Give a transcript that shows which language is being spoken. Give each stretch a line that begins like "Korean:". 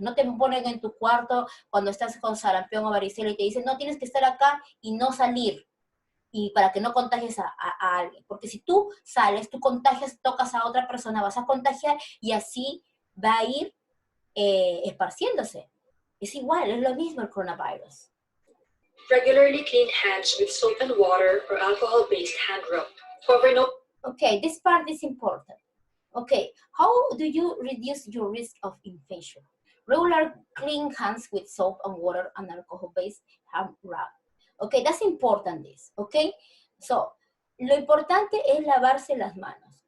Spanish: No te ponen en tu cuarto cuando estás con sarampión o varicela y te dicen, no, tienes que estar acá y no salir. Y para que no contagies a alguien. Porque si tú sales, tú contagias, tocas a otra persona, vas a contagiar y así va a ir esparciéndose. Es igual, es lo mismo el coronavirus.
English: Regularly clean hands with soap and water or alcohol-based hand rub. Cover no... Okay, this part is important. Okay, how do you reduce your risk of infection? Regular clean hands with soap and water and alcohol-based hand rub. Okay, that's important this, okay?
Spanish: So, lo importante es lavarse las manos.